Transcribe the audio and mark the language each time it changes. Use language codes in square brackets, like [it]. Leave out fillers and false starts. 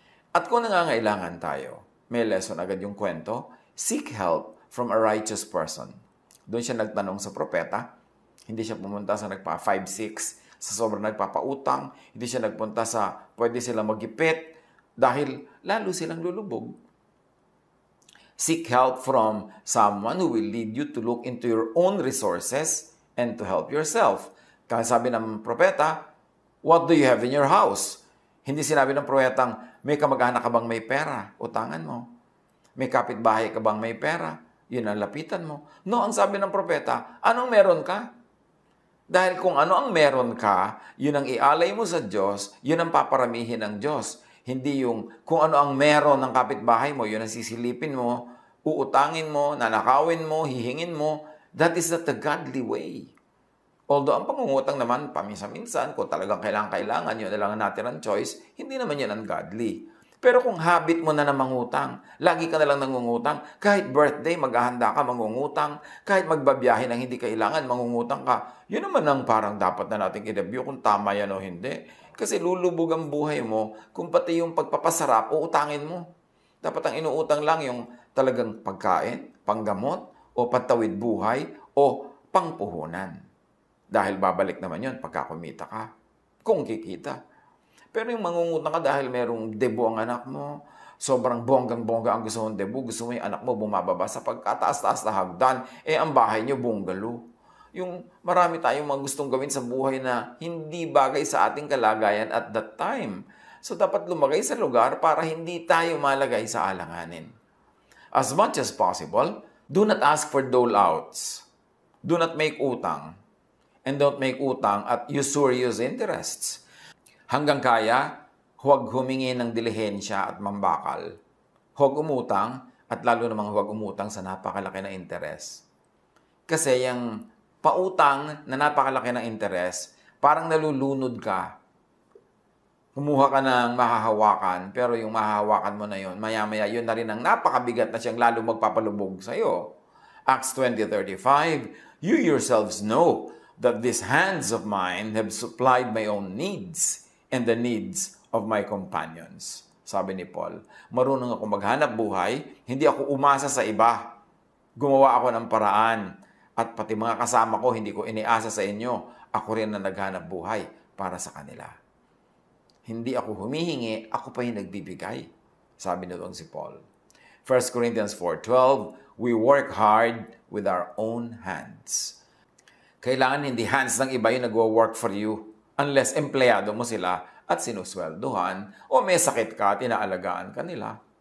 [tl] At kung nangangailangan tayo, may lesson agad yung kwento, [en] seek help from a righteous person. [tl] Doon siya nagtanong sa propeta, hindi siya pumunta sa nagpa 5-6, sa sobrang nagpapautang, hindi siya nagpunta sa pwede silang magipit dahil lalo silang lulubog. [en] Seek help from someone who will lead you to look into your own resources and to help yourself. [tl] Kaya sabi ng propeta, [en] what do you have in your house? [tl] Hindi sinabi ng propetang, may kamag-anak ka bang may pera? Utangan mo. May kapitbahay ka bang may pera? Yun ang lapitan mo. No, ang sabi ng propeta, anong meron ka? Dahil kung ano ang meron ka, yun ang ialay mo sa Diyos, yun ang paparamihin ng Diyos. Hindi yung kung ano ang meron ng kapitbahay mo, yun ang sisilipin mo, uutangin mo, nanakawin mo, hihingin mo. [en] That is not the godly way. [tl] Although ang pangungutang naman, paminsan-minsan, kung talagang kailangan, yun na lang ang natirang choice, hindi naman yan ungodly. Pero kung habit mo na na mangutang, lagi ka na lang nangungutang, kahit birthday, maghahanda ka, mangungutang, kahit magbabiyahe ng hindi kailangan, mangungutang ka, yun naman ang parang dapat na natin i-review kung tama yan o hindi. Kasi lulubog ang buhay mo kung pati yung pagpapasarap, uutangin mo. Dapat ang inuutang lang yung talagang pagkain, panggamot, o pantawid buhay, o pangpuhunan. Dahil babalik naman yun pagka kumita ka. Kung kikita. Pero yung mangungutang ka dahil merong debo ang anak mo, sobrang bonggang-bongga ang gusto mong debo, gusto mo yung anak mo bumababa sa pagkataas-taas na hagdan, ang bahay nyo bungalow. Yung marami tayong mga gustong gawin sa buhay na hindi bagay sa ating kalagayan [en] at that time. [tl] So dapat lumagay sa lugar para hindi tayo malagay sa alanganin. [en] As much as possible, do not ask for dole-outs. Do not make utang. And don't make utang at usurious interests. [tl] Hanggang kaya, huwag humingi ng dilihensya at mambakal. Huwag umutang at lalo namang huwag umutang sa napakalaki na interes. Kasi yung pautang na napakalaki na interes, parang nalulunod ka. Kumuha ka ng mahahawakan, pero yung mahahawakan mo na yun, maya-maya yun na rin ang napakabigat na siyang lalo magpapalubog sa'yo. [en] Acts 20:35, you yourselves know that these hands of mine have supplied my own needs and the needs of my companions. [tl] Sabi ni Paul, marunong ako maghanap buhay, hindi ako umasa sa iba. Gumawa ako ng paraan at pati mga kasama ko, hindi ko iniasa sa inyo. Ako rin na naghanap buhay para sa kanila. Hindi ako humihingi, ako pa yung nagbibigay. Sabi nito si Paul. [en] 1 Corinthians 4:12, we work hard with our own hands. [tl] Kailangan hindi hands ng iba yung nagwo-work for you unless empleyado mo sila at sinusweldohan o may sakit ka, tinaalagaan ka nila.